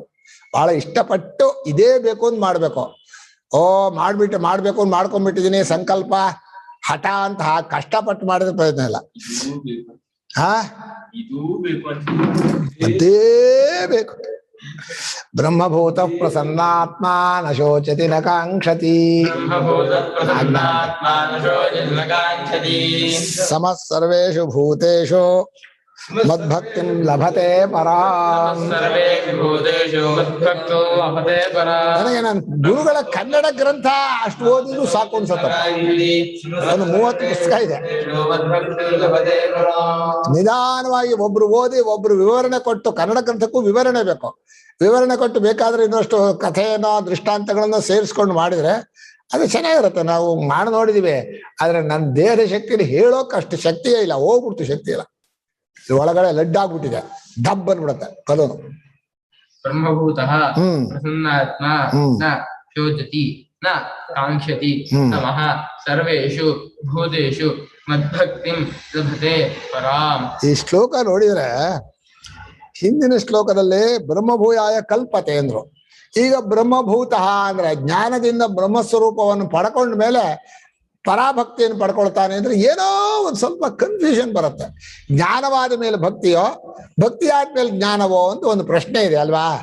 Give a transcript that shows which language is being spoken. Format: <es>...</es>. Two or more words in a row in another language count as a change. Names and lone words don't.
<kn>ಬಹಳ ಇಷ್ಟಪಟ್ಟು ಇದೇ ಬೇಕು ಅಂತ ಮಾಡ್ಬೇಕು. ಮಾಡ್ಬೇಕು ಅಂತ ಮಾಡ್ಕೊಂಡ್ಬಿಟ್ಟಿದೀನಿ ಸಂಕಲ್ಪ ಹಠ ಅಂತ ಕಷ್ಟಪಟ್ಟು ಮಾಡಿದ್ರೆ ಪ್ರಯೋಜನ ಇಲ್ಲ. ಅದೇ ಬೇಕು.</kn> <sa>ಬ್ರಹ್ಮಭೂತ ಪ್ರಸನ್ನಾತ್ಮ ನ ಶೋಚತಿ ನ ಕಾಂಕ್ಷತಿ ಸಮಃ ಸರ್ವೇಷು ಭೂತೇಷು ಮದ್ಭಕ್ತಿಂ ಲಭತೆ ಪರಾಂ.</sa> <kn>ನನಗೆ ನನ್ನ ಗುರುಗಳ ಕನ್ನಡ ಗ್ರಂಥ ಅಷ್ಟು ಓದಿದ್ರು ಸಾಕು ಅನ್ಸತ್ತ. ಒಂದು 30 ಪುಸ್ತಕ ಇದೆ. ನಿಧಾನವಾಗಿ ಒಬ್ರು ಓದಿ ಒಬ್ರು ವಿವರಣೆ ಕೊಟ್ಟು, ಕನ್ನಡ ಗ್ರಂಥಕ್ಕೂ ವಿವರಣೆ ಬೇಕು. ವಿವರಣೆ ಕೊಟ್ಟು ಬೇಕಾದ್ರೆ ಇನ್ನಷ್ಟು ಕಥೆಯನ್ನ ದೃಷ್ಟಾಂತಗಳನ್ನ ಸೇರಿಸ್ಕೊಂಡು ಮಾಡಿದ್ರೆ ಅದು ಚೆನ್ನಾಗಿರುತ್ತೆ. ನಾವು ಮಾಡಿ ನೋಡಿದೀವಿ, ಆದ್ರೆ ನನ್ನ ದೇಹದ ಶಕ್ತಿಯಲ್ಲಿ ಹೇಳೋಕೆ ಅಷ್ಟು ಶಕ್ತಿಯೇ ಇಲ್ಲ, ಹೋಗ್ಬಿಡ್ತು ಶಕ್ತಿ ಇಲ್ಲ. ಒಳಗಡೆ ಲಡ್ಡಾಗ್ಬಿಟ್ಟಿದೆ, ಡಬ್ ಬಂದ್ಬಿಡತ್ತೆ ಕಲೋನು.</kn> <sa>ಬ್ರಹ್ಮಭೂತ ಪ್ರಸನ್ನಾತ್ಮ ನ ಶೋಚತಿ ನ ಕಾಂಕ್ಷತಿ ನಮಃ ಸರ್ವೇಷು ಭೂತೇಷು ಮದ್ಭಕ್ತಿಂ ಲಭತೆ ಪರಾಂ.</sa> <kn>ಈ ಶ್ಲೋಕ ನೋಡಿದ್ರೆ ಹಿಂದಿನ ಶ್ಲೋಕದಲ್ಲಿ</kn> <sa>ಬ್ರಹ್ಮಭೂಯಾಯ ಕಲ್ಪತೆ</sa> <kn>ಅಂದ್ರು. ಈಗ ಬ್ರಹ್ಮಭೂತ ಅಂದ್ರೆ ಜ್ಞಾನದಿಂದ ಬ್ರಹ್ಮಸ್ವರೂಪವನ್ನು ಪಡ್ಕೊಂಡ ಮೇಲೆ ಪರಾಭಕ್ತಿಯನ್ನು ಪಡ್ಕೊಳ್ತಾನೆ ಅಂದ್ರೆ ಏನೋ ಒಂದು ಸ್ವಲ್ಪ ಕನ್ಫ್ಯೂಷನ್ ಬರುತ್ತೆ. ಜ್ಞಾನವಾದ ಮೇಲೆ ಭಕ್ತಿಯೋ, ಭಕ್ತಿ ಆದ್ಮೇಲೆ ಜ್ಞಾನವೋ ಅಂತ ಒಂದು ಪ್ರಶ್ನೆ ಇದೆ ಅಲ್ವಾ?</kn>